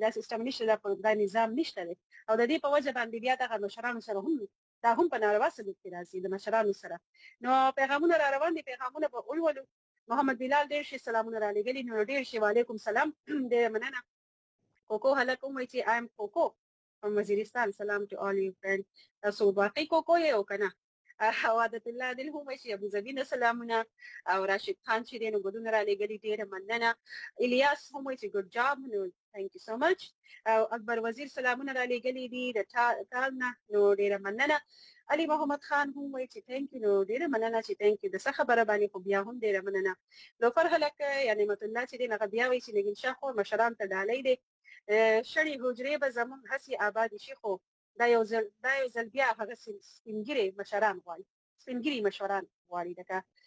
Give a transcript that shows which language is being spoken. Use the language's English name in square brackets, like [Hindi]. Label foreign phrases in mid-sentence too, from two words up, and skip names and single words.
[Pashto] دا سیستم نشته دا نظام نشته دی او د دې په وجه باندې بیا دغه مشرانو سره هم دا هم په ناروا سلوک کې راځي د مشرانو سره نو پیغامونه را روان دي پیغامونه به ولولو محمد بلال ډېر ښې سلامونه رالیږلي نو ډېر ښې وعلیکم سلام ډېره مننه کوکو هلک هم وایي چې آیم کوکو from وزیرستان سلام [English] to all you friends [Pashto] تاسو واقعي کوکو یې او که نه عادت الله دل هم وایي چې ابوظبي نه سلامونه او راشد خان چې دی نو ګلونه رالیږلي ډېره مننه الیاس هم وایي چې [English] good job [Pashto] نو [English] thank you so [Pashto] much او اکبر وزیر سلامونه رالیږلي دي د ټال نه نو ډېره مننه علي محمد خان هم وایي چې [English] thank you [Pashto] نو ډېره مننه چې [English] thank you [Pashto] د څه خبره باندې خو بیا هم ډېره مننه لوفر هلک یا نعمت الله چې دی هغه بیا وایي چې نګین شاه خو مشران ته ډالۍ دی شړې حجرې به زموږ هسې آبادې شي خو دا یو ځل بیا هغه سپینګیري مشران غواړي سپینګیري مشران غواړي لکه